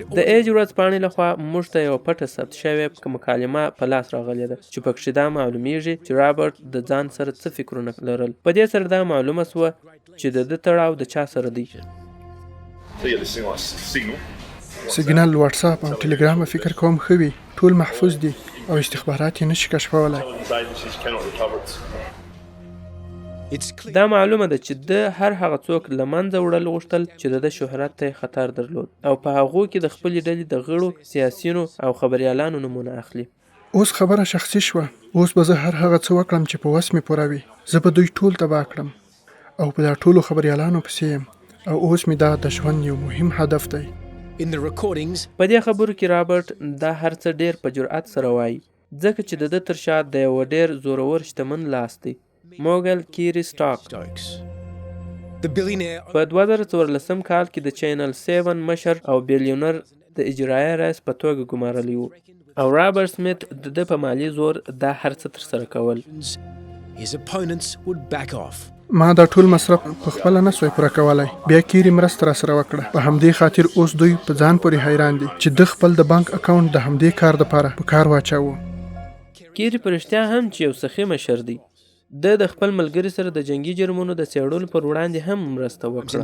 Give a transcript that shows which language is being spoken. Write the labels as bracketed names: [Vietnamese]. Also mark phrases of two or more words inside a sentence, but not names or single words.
[Pashto] د ایج ورځپاڼې لخوا موږ ته یوه پټه ثبت شوې مکالمه په لاس راغلې ده چې پکښې دا معلومیږي چې رابرټ د ځان سره څه فکرونه لرل. په دې سره دا معلومه سوه چې د ده تړاو د چا سره دی. سیګنال، واتساپ او ټلګرام فکر کوم ښه وي، ټول محفوظ دي او استخبارات یې نشي کشفولی. [English] it's clear [Pashto] دا معلومه ده چې د هر هغه څوک له منځه وړل غوښتل چې د ده شهرت ته خطر درلود او په هغو کې د خپلې ډلې د غړو، سیاسیونو او خبریالانو نومونه اخلي. اوس خبره شخصي شوه. اوس به زه هر هغه څه وکړم چې په وس مې پوره وي. زه به دوی ټول تباه کړم او په دا ټولو خبریالانو پسې یم او اوس مې دا د ژوند یو مهم هدف دی. [English] in the recordings [Pashto] په دې خبرو کې رابرټ دا هر څه ډېر په جرأت سره وایي ځکه چې د ده تر شا د یوه ډېر زورور شتمن لاس دی، موګل کیری سټاک. [English] jokes. The billionaire [Pashto] په 2014 کال کې د چینل 7 مشر او بیلیونر د اجرایه رئیس په توګه ګمارلی و او رابرټ سمیت د ده په مالي زور دا هر څه ترسره کول. [English] his opponents would back off. [Pashto] ما دا ټول مصرف په خپله نه سوی پوره کولی. بیا کیري مرسته راسره وکړه. په همدې خاطر اوس دوی په ځان پورې حیران دي چې د خپل د بانک اکاونټ د همدې کار دپاره په کار واچوو. کیری په رښتیا هم چې یو سخي مشر دی. د خپل ملګري سره د جنگي جرمونو د څېړلو پر وړاندې هم مرسته وکړه.